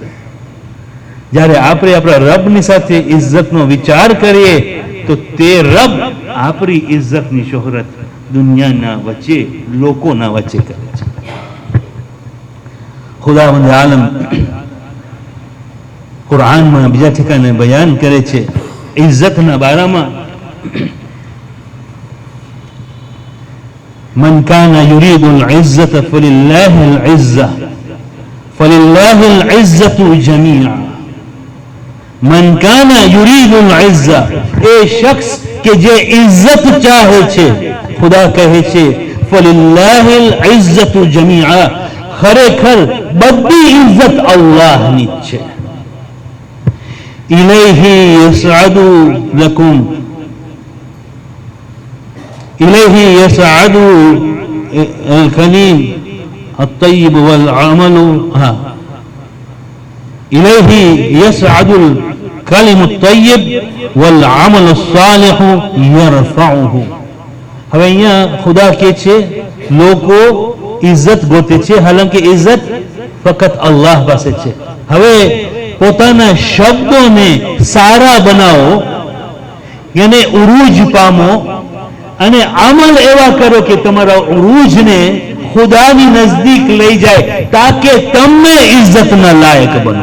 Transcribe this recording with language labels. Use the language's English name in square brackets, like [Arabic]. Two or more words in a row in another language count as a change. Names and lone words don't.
[Gujarati] જ્યારે આપણે આપણા રબની સાથે ઇજ્જતનો વિચાર કરીએ તો તે રબ આપણી ઇજ્જતની શોહરત દુનિયાના વચ્ચે, લોકોના વચ્ચે કરે છે. ખુદાવંદ આલમ કુરાનમાં બીજા ઠેકાને બયાન કરે છે ઇજ્જતના બારામાં. [Arabic] من كان يريد العزة فلله العزة فلله العزة جميعا. من كان يريد العزة [Gujarati] એ શખ્સ કે જે ઇજ્જત ચાહે છે, ખુદા કહે છે [Arabic] فلله العزة جميعا, [Gujarati] ખરેખર બધી ઇજ્જત અલ્લાહની છે. [Arabic] إليه يصعد لكم إليه يصعد الكلم الطيب والعمل إليه يصعد الكلم الطيب والعمل الصالح يرفعه. [Gujarati] હવે અહીંયા ખુદા કહે છે લોકો ઇજ્જત ગોતે છે, હાલાંકે ઇજ્જત ફક્ત અલ્લાહ પાસે છે. હવે પોતાના શબ્દોને સારા બનાવો, એને ઉરૂજ પામો અને અમલ એવા કરો કે તમારા ઉરૂજને ખુદાની નજદીક લઈ જાય, તાકે તમે ઇજ્જતના લાયક બનો.